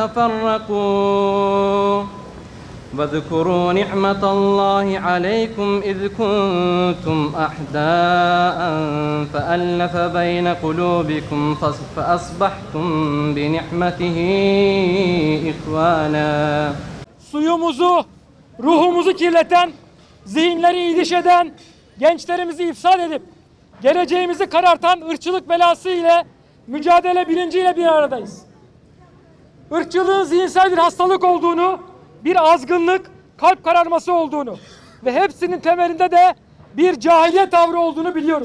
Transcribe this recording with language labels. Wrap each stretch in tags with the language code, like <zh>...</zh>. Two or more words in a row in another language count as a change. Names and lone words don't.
<ar>تفرقوا واذكروا نعمة الله عليكم إذ كنتم أعداء فألف بين قلوبكم فأصبحتم بنعمته إخوانا.</ar> <tr>Suyumuzu, ruhumuzu kirleten, zihinleri idiş eden, gençlerimizi ifsad edip geleceğimizi karartan ırkçılık belası ile mücadele bilinciyle bir aradayız. Irkçılığın zihinsel bir hastalık olduğunu, bir azgınlık, kalp kararması olduğunu ve hepsinin temelinde de bir cahiliye tavrı olduğunu biliyoruz.</tr>